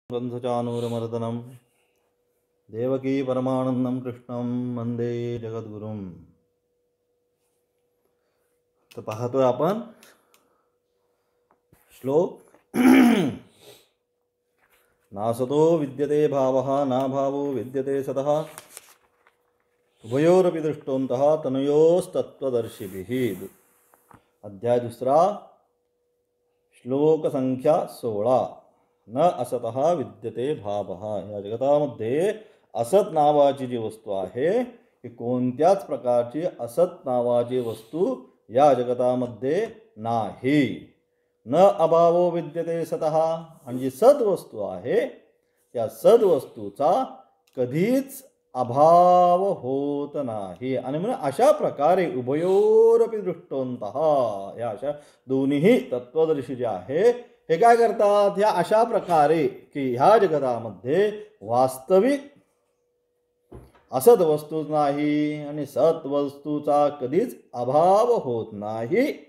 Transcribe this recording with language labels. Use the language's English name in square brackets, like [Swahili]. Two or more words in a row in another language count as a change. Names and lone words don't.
[Sanskrit] ग्रंथचानूरमर्दनं देवकी परमानंदं कृष्णं वंदे जगद्गुरुं. [Marathi] तर पाहतोय आपण श्लोक [Sanskrit] नासतो विद्यते भावः ना भावो विद्यते सतः उभयोरपि दृष्टोऽन्तः तनयोस्तत्त्वदर्शिभिः. [Marathi] अध्याय दुसरा, श्लोक संख्या 16. [Sanskrit] न असतः विद्यते भावः. [Marathi] या जगतामध्ये असत नावाची जी वस्तू आहे ही कोणत्याच प्रकारची असत नावाची वस्तू या जगतामध्ये नाही. [Sanskrit] न अभावो विद्यते सतः. [Marathi] आणि जी सद वस्तू आहे त्या सद वस्तूचा कधीच अभाव होत नाही. आणि म्हणून अशा प्रकारे [Sanskrit] उभयोरपि दृष्टोंतः, [Marathi] या अशा दोन्ही तत्वदर्शी जे आहे हे काय करतात, ह्या अशा प्रकारे की ह्या जगतामध्ये वास्तविक असत वस्तूच नाही आणि सत वस्तूचा कधीच अभाव होत नाही.